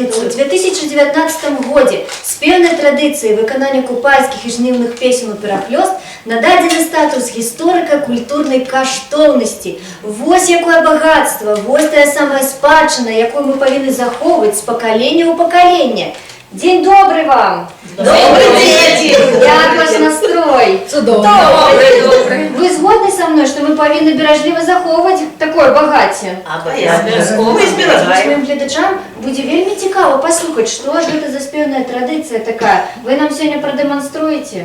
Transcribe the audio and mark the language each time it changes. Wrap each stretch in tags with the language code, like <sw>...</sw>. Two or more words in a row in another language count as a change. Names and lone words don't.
<be>У 2019 годзе спеўнай традыцыі выканання купальскіх і жніўных песен у перахлёст нададзены статус гісторыка-культурнай каштоўнасці. Вось якое багатства, вось тая самая спадчына, якую мы павінны захоўваць з пакалення ў пакаленне.</be> <ru>День добрый вам! Добрый день!</ru> <be>Як ваш настрой?</be> <ru>Добрый.</ru> <be>Вы згодны</be> <ru>со мной,</ru> <be>что мы павінны беражліва захоўваць такое багацце? Абавязкова зберагаем. Моим гледачам будзе вельмі цікава паслухаць, што ж гэта за спеўная традыцыя такая. Вы нам сёння прадэманструеце?</be>